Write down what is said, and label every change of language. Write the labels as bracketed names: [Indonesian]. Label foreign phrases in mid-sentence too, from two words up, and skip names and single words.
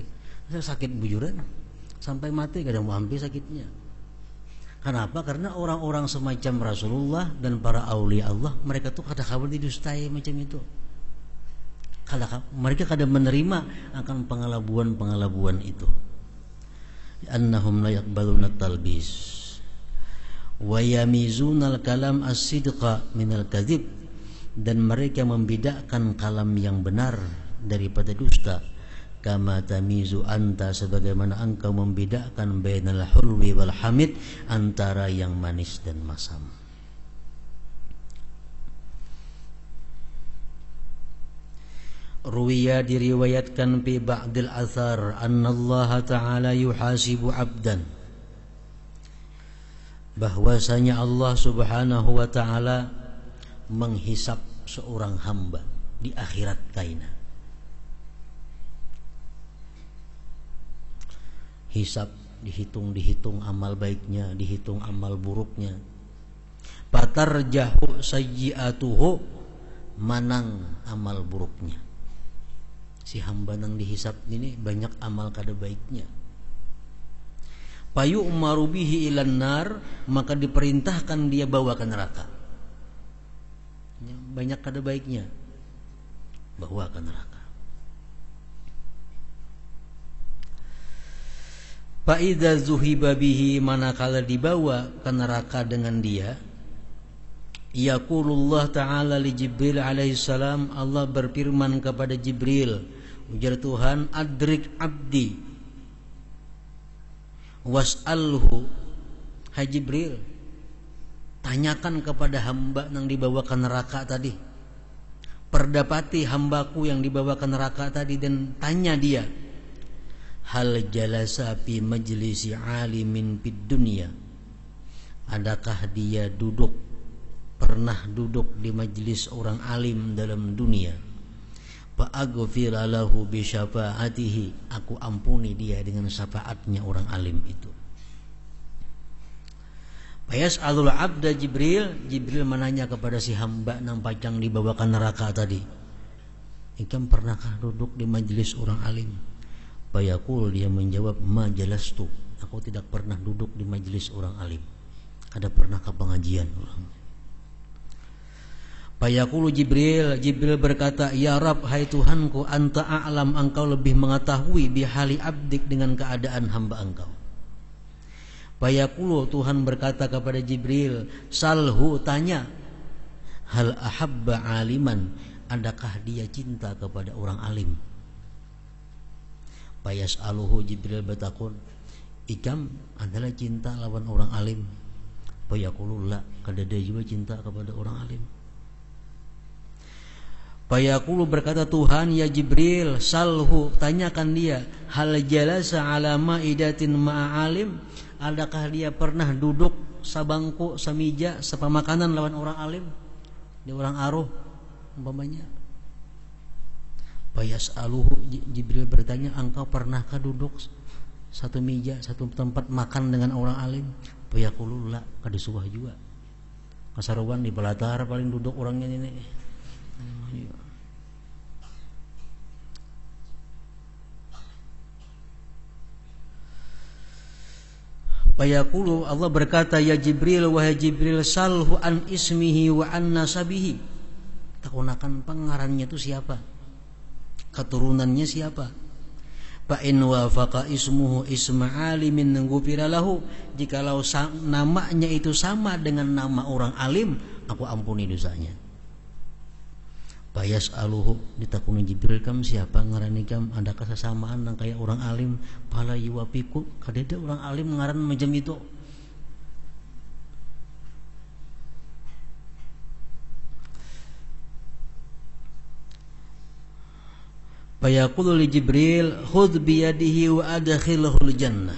[Banjar] Sakit bujuran sampai mati, kadang mau hampir sakitnya. Kenapa? Karena orang-orang semacam Rasulullah dan para aulia Allah, mereka tuh kada kabar didustai macam itu. mereka kada menerima akan pengelabuan itu. [Arabic] أنهم لا يقبلون تلبيس ويميزون الكلام الصدق من الكذب, [Banjar] dan mereka membedakan kalam yang benar daripada dusta. [Arabic] كما تميز أنت, [Banjar] sebagaimana engkau membedakan [Arabic] بين الحلو والحامض, [Banjar] antara yang manis dan masam. Ruwiya, diriwayatkan [Arabic] في بعض الأثر أن الله تعالى يحاسب عبدا, [Banjar] bahwasanya Allah [Arabic] سبحانه وتعالى [Banjar] menghisap seorang hamba di akhirat kaina. Hisap, dihitung amal baiknya, dihitung amal buruknya. [Arabic] فترجح سيئاته, [Banjar] manang amal buruknya. Si hamba nang dihisap ini banyak amal kada baiknya. [Arabic] فيؤمر به إلى النار, [Banjar] maka diperintahkan dia bawa ke neraka. Banyak kada baiknya, bawa ke neraka. [Arabic] فإذا ذهب به, [Banjar] manakala dibawa ke neraka dengan dia, [Arabic] يقول الله تعالى لجبريل عليه السلام, [Banjar] Allah berfirman kepada Jibril, ujar Tuhan, [Arabic] أدرك عبدي [Banjar] was'alhu, hai Jibril, tanyakan kepada hamba yang dibawa ke neraka tadi, perdapati hambaku yang dibawa ke neraka tadi, dan tanya dia, [Arabic] هل جلس في مجلس عالم في الدنيا, [Banjar] adakah dia pernah duduk di majlis orang alim dalam dunia. [Arabic] فأغفر له بشفاعته, [Banjar] aku ampuni dia dengan syafaatnya orang alim itu. [Arabic] فيسأل العبد [Banjar] Jibril menanya kepada si hamba nang pacang dibawa ke neraka tadi, ikam pernahkah duduk di majlis orang alim? Fayaqul, dia menjawab, [Arabic] ما جلست, [Banjar] aku tidak pernah duduk di majlis orang alim, kada pernah ke pengajian orang. Fayaqulu Jibril berkata, [Arabic] يا رب, [Banjar] hai Tuhanku, [Arabic] أنت أعلم, [Banjar] engkau lebih mengetahui [Arabic] بحال عبدك, [Banjar] dengan keadaan hamba engkau. Fayaqulu, Tuhan berkata kepada Jibril, salhu, tanya, [Arabic] هل أحب عالما, [Banjar] adakah dia cinta kepada orang alim? Fayas'aluhu, Jibril bertakun, ikam adalah cinta lawan orang alim? [Arabic] فيقول لا, [Banjar] kada dia juga cinta kepada orang alim. Fayaqulu, berkata Tuhan, ya Jibril, salhu, tanyakan dia, [Arabic] هل جلس على مائدة مع عالم, [Banjar] adakah dia pernah duduk sabangku, samija, sepamakanan lawan orang alim, di orang aruh umpamanya. Fayas'aluhu, Jibril bertanya, engkau pernahkah duduk satu meja, satu tempat makan dengan orang alim? [Arabic] فيقول لا, [Banjar] kada suah juga. Kasaruan di pelatar paling duduk orangnya ini. Fayaqulu, Allah berkata, ya Jibril, wahai Jibril, [Arabic] سله عن اسمه وعن نسبه, [Banjar] takunakan pengarannya itu siapa, keturunannya siapa. [Arabic] فإن وافق اسمه اسم عالم غفر له, [Banjar] jikalau namanya itu sama dengan nama orang alim, aku ampuni dosanya. Fayas'aluhu, ditakuni Jibril, kam siapa ngarani kam, adakah kesamaan nang kayak orang alim? [Arabic] فلا يوافق, [Banjar] kadeda orang alim ngaran macam itu. [Arabic] فيقول لجبريل خذ بيده وأدخله الجنة.